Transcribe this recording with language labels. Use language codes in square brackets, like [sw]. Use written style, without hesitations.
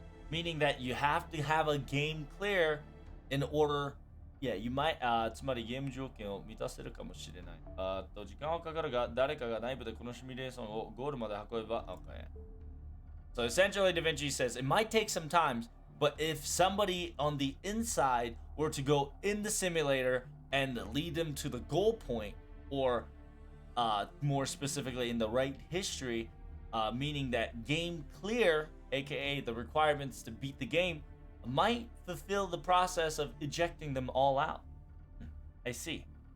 [en] Meaning that you have to have a game clear in order. You might [ja] つまりゲーム条件を満たせるかもしれない。時間はかかるが、誰かが内部でこのシミュレーションをゴールまで運べば [en] okay. So essentially, Da Vinci says it might take some time, but if somebody on the inside were to go in the simulator and lead them to the goal point, or more specifically in the right history, meaning that game clear, aka the requirements to beat the game, might fulfill the process of ejecting them all out. I see.